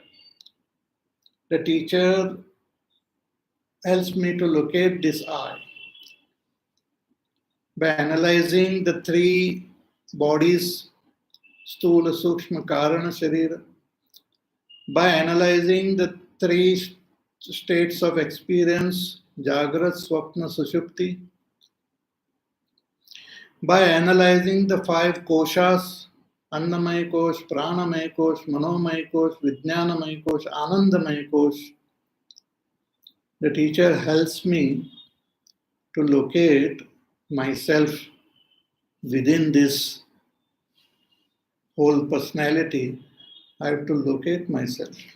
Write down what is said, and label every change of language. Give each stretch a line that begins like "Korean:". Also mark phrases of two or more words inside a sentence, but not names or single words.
English: The teacher helps me to locate this I by analyzing the three bodies,
Sanskrit: स्थूल, सूक्ष्म, कारण, शरीर,
English: by analyzing the three states of experience,
Sanskrit: जाग्रत्, स्वप्न, सुषुप्ति,
English: by analyzing the five koshas,
Sanskrit: अन्नमय कोश, प्राणमय कोश, मनोमय कोश, विज्ञानमय कोश, आनन्दमय कोश,
English: the teacher helps me to locate myself within this whole personality. I have to locate myself.